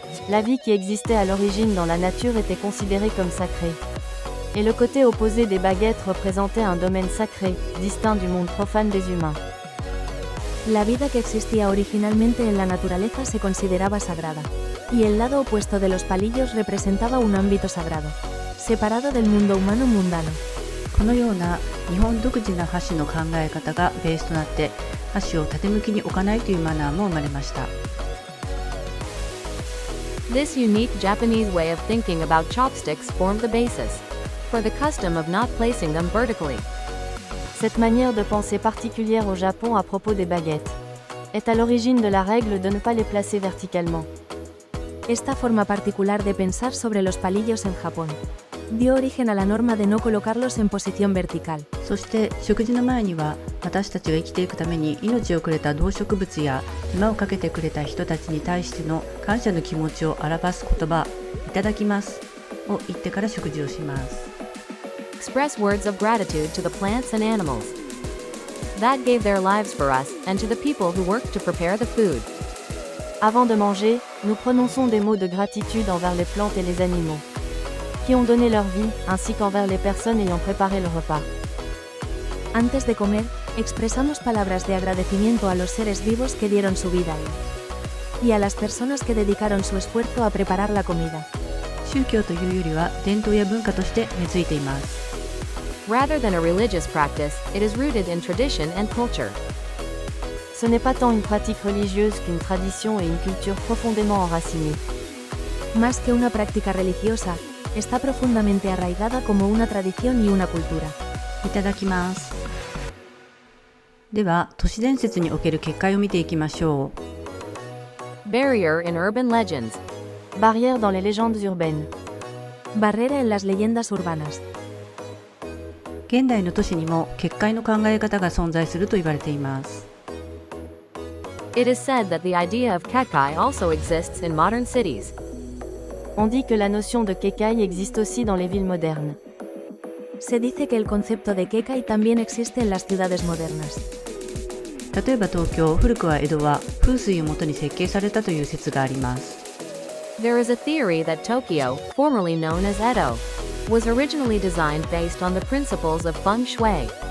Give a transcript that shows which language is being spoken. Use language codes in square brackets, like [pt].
[fr] La vie qui existait à l'origine dans la nature était considérée comme sacrée. Et le côté opposé des baguettes représentait un domaine sacré, distinct du monde profane des humains. [es] La vida que existía originalmente en la naturaleza se consideraba sagrada, y el lado opuesto de los palillos representaba un ámbito sagrado, separado del mundo humano mundano. [ja] このような日本独自な箸の考え方がベースとなって箸を縦向きに置かないというマナーも生まれました。 [en] This unique Japanese way of thinking about chopsticks formed the basis for the custom of not placing them vertically. [fr] Cette manière de penser particulière au Japon à propos des baguettes est à l'origine de la règle de ne pas les placer verticalement. [es] Esta forma particular de pensar sobre los palillos en Japón dio origen a la norma de no colocarlos en posición vertical. [ja] そして食事の前には私たちが生きていくために命をくれた動植物や手間をかけてくれた人たちに対しての感謝の気持ちを表す言葉いただきますを言ってから食事をします。 [en] Express words of gratitude to the plants and animals that gave their lives for us and to the people who worked to prepare the food. [fr] Avant de manger, nous prononçons des mots de gratitude envers les plantes et les animaux, qui ont donné leur vie, ainsi qu'envers les personnes ayant préparé le repas. [es] Antes de comer, expresamos palabras de agradecimiento a los seres vivos que dieron su vida y a las personas que dedicaron su esfuerzo a preparar la comida. [ja] 宗教というよりは伝統や文化として根付いています。 [en] Rather than a religious practice, it is rooted in tradition and culture. [fr] Ce n'est pas tant une pratique religieuse qu'une tradition et une culture profondément enracinée. [es] Más que una práctica religiosa, está profundamente arraigada como una tradición y una cultura. [ja] いただきます。では都市伝説における結界を見ていきましょう。 [en] Barrier in urban legends. [fr] Barrière dans les légendes urbaines. [es] Barrera en las leyendas urbanas. [ja] 現代の都市にも結界の考え方が存在すると言われています。 [en] It is said that the idea of kekai also exists in modern cities. [fr] On dit que la notion de kekai existe aussi dans les villes modernes. [es] Se dice que el concepto de kekai también existe en las ciudades modernas. [ja] 例えば東京、古くは江戸は風水をもとに設計されたという説があります。 [en] There is a theory that Tokyo, formerly known as Edo, was originally designed based on the principles of feng shui.